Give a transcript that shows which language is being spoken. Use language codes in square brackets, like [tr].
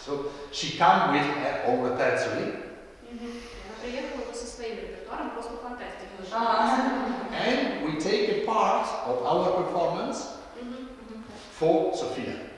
[en] So she comes with her own repertory. [ru] Она приехала со своим репертуаром, просто фантастика. [en] And we take a part of our performance for Sofia.